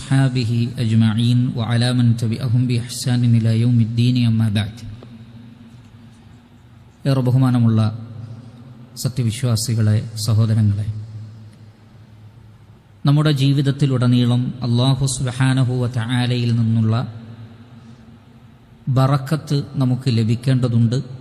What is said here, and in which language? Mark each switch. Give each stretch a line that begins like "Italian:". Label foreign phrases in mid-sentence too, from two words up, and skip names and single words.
Arabic: وأصحابه أجمعين وعلى من تبعهم بإحسان إلى يوم الدين أما بعد.
Malayalam: ഏറെ ബഹുമാനമുള്ള സത്യവിശ്വാസികളെ, സഹോദരങ്ങളെ, നമ്മുടെ ജീവിതത്തിലുടനീളം
Arabic: الله سبحانه و تعالى
Malayalam: നിന്നുള്ള ബറക്കത്ത് നമുക്ക് ലഭിക്കേണ്ടതുണ്ട്.